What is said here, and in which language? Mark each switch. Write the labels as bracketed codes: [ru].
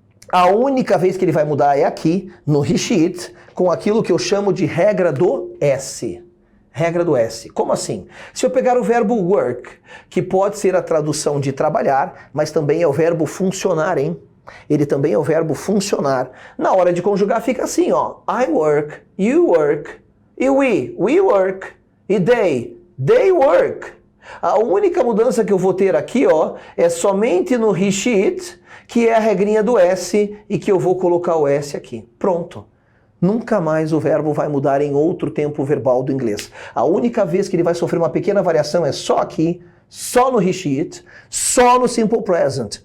[pt] A única vez que ele vai mudar é aqui, no [en] he, she, it, [pt] com aquilo que eu chamo de regra do S. Regra do S. Como assim? Se eu pegar o verbo work, que pode ser a tradução de trabalhar, mas também é o verbo funcionar, hein? Ele também é o verbo funcionar. Na hora de conjugar fica assim, ó. [en] I work, you work, [pt] e [en] we work, e they work. [pt] A única mudança que eu vou ter aqui, ó, é somente no [en] he, she, it, [pt] que é a regrinha do S e que eu vou colocar o S aqui. Pronto. Nunca mais o verbo vai mudar em outro tempo verbal do inglês. A única vez que ele vai sofrer uma pequena variação é só aqui, só no [en] he, she, it, [pt] só no [en] Simple Present.